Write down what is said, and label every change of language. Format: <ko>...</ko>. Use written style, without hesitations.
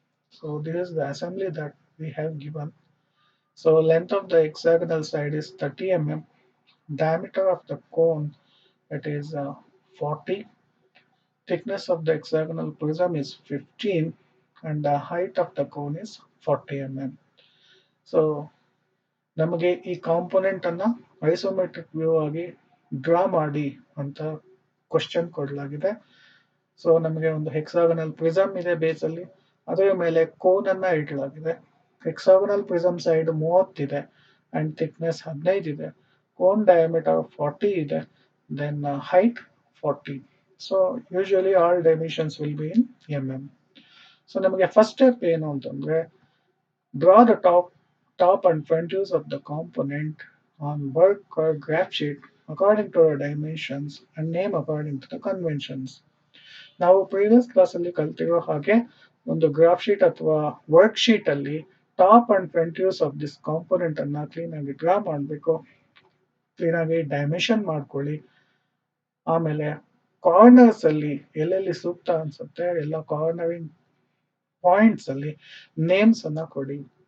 <en>So this is the assembly that we have given. So length of the hexagonal side is 30 mm, diameter of the cone it is 40, thickness of the hexagonal prism is 15, and the height of the cone is 40 mm.</en> <kn>So ನಮಗೆ ಈ component ಅನ್ನ isometric view ಆಗಿ draw ಮಾಡಿ ಅಂತ question ಕೊಡಲಾಗಿದೆ. So ನಮಗೆ ಒಂದು hexagonal prism ಇದೆ ಬೇಸ್ ಅಲ್ಲಿ, ಅದರ ಮೇಲೆ ಕೋನ್ ಅನ್ನ ಇಡಲಾಗಿದೆ. ಹೆಕ್ಸಾಗನಲ್ ಪ್ರಿಸಮ್ ಸೈಡ್ 30 ಇದೆ ಅಂಡ್ ಥಿಕ್ನೆಸ್ 15 ಇದೆ. ಕೋನ್ ಡಯಾಮೀಟರ್ 40 ಇದೆ, then height 40.</kn> <en>so usually all dimensions will be in so</en> <kn>ನಮಗೆ</kn> <en>first step</en> <kn>ಏನು ಅಂತಂದ್ರೆ</kn> <en>Draw the top and front views of the component on work or graph sheet according to the dimensions and name according to the conventions.</en> <kn>ನಾವು previous class ಅಲ್ಲಿ ಕಲ್ತಿರೋ ಹಾಗೆ ಒಂದು graph sheet ಅಥವಾ work sheet ಅಲ್ಲಿ</kn> <en>top and front views of this component</en> <kn>ಅನ್ನ clean ಆಗಿ draw ಮಾಡಬೇಕು. Clean ಆಗಿ ಡೈಮೆನ್ಷನ್ ಮಾಡ್ಕೊಳ್ಳಿ. ಆಮೇಲೆ ಕಾರ್ನರ್ಸ್ ಅಲ್ಲಿ ಎಲ್ಲೆಲ್ಲಿ ಸೂಕ್ತ ಅನ್ಸುತ್ತೆ ಎಲ್ಲ ಕಾರ್ನರಿಂಗ್ ಪಾಯಿಂಟ್ಸ್ ಅಲ್ಲಿ ನೇಮ್ಸ್ ಅನ್ನ ಕೊಡಿ.</kn>